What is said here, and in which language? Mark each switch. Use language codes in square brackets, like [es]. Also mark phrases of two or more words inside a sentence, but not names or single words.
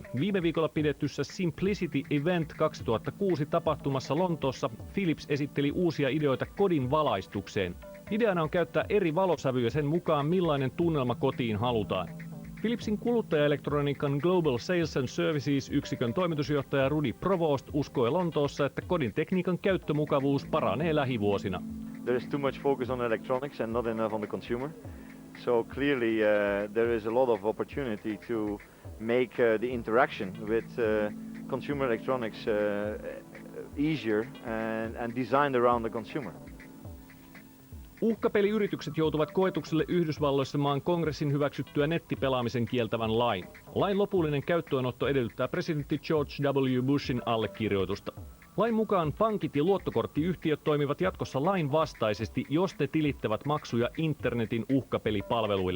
[fi] Viime viikolla pidetyssä Simplicity Event 2006 tapahtumassa Lontoossa Philips esitteli uusia ideoita kodin valaistukseen. Ideana on käyttää eri valosävyjä sen mukaan, millainen tunnelma kotiin halutaan. Philipsin kuluttajaelektroniikan [en] Global Sales and Services- [fi] yksikön toimitusjohtaja Rudi Provoost uskoi Lontoossa, että kodin tekniikan käyttömukavuus paranee lähivuosina. [en] There is too much focus on electronics and not enough on the consumer. So clearly there is a lot of opportunity to make the interaction with consumer electronics easier and designed around the consumer. [fi] Uhkapeliyritykset joutuvat koetukselle Yhdysvalloissa maan kongressin hyväksyttyä nettipelaamisen kieltävän lain. Lain lopullinen käyttöönotto edellyttää presidentti George W. Bushin allekirjoitusta. Lain mukaan pankit ja luottokorttiyhtiöt toimivat jatkossa lain vastaisesti, jos ne tilittävät maksuja internetin uhkapelipalveluille.